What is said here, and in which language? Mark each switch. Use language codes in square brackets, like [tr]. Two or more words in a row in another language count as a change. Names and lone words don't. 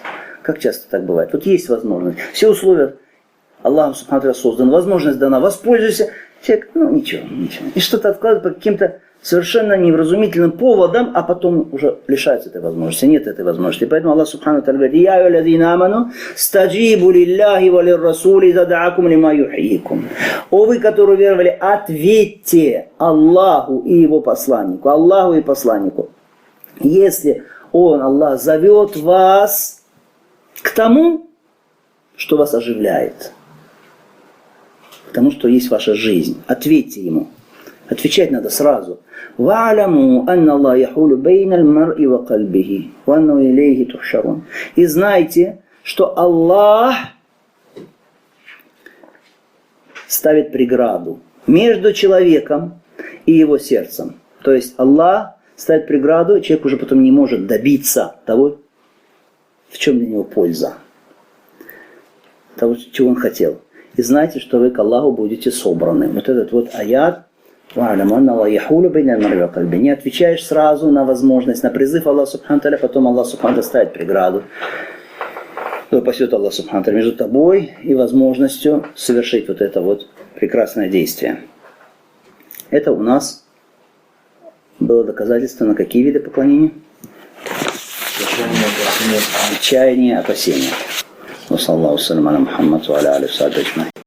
[ru] Как часто так бывает? Вот есть возможность. Все условия Аллахом [ar] سبحانه وتعالى [ru] созданы, возможность дана, воспользуйся. Человек, ничего. И что-то откладывает по каким-то совершенно невразумительным поводам, а потом уже лишается этой возможности. Нет этой возможности. И поэтому Аллах [ar] سبحانه وتعالى [ru] говорит: [ar] «يا أيها الذين آمنوا استجيبوا لله وللرسول إذا دعاكم لما يحييكم». [ru] О вы, которые веровали, ответьте Аллаху и его посланнику. Аллаху и посланнику. Если Он, Аллах, зовет вас к тому, что вас оживляет, к тому, что есть ваша жизнь. Ответьте ему. Отвечать надо сразу. [ar] «واعلموا أن الله يحول بين المرء وقلبه، وأنه إليه تحشرون». [ru] И знайте, что Аллах ставит преграду между человеком и его сердцем. То есть Аллах ставит преграду, и человек уже потом не может добиться того, в чем для него польза, того, чего он хотел. И знайте, что вы к Аллаху будете собраны. Вот этот вот аят. Не отвечаешь сразу на возможность, на призыв Аллаха [ar] سبحانه وتعالى, [ru] потом Аллах [ar] سبحانه وتعالى [ru] ставит преграду. То пасет Аллах [ar] سبحانه وتعالى [ru] между тобой и возможностью совершить вот это вот прекрасное действие. Это у нас было доказательство на какие виды поклонения? Чаяние, опасения. [ar] وصلى الله وسلم على محمد وعلى آله وصحبه أجمعين.